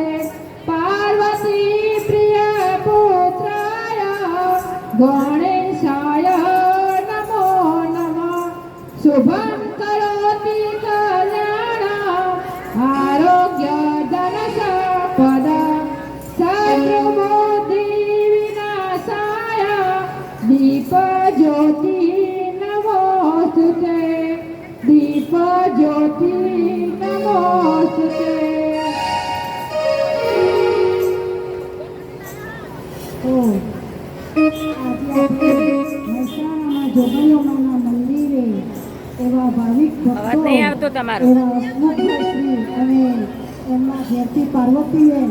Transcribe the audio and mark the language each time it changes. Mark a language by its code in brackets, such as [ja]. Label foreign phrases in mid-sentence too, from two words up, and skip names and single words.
[sa] पार्वती प्रियपुत्राय गणेशाय नमो नमः शुभं करोति कल्याणम् आरोग्य धनसम्पद सर्वबुद्धि विनाशाय दीपज्योति नमोस्तुते दीपज्योति नमोस्तुते। [gu] જોગણીઓમાંના મંદિરે એવા ભાવિક ભક્તો નહીં આવતો તમારો એવા હસમુખભાઈ અને એમના ઘેરથી પાર્વતીબેન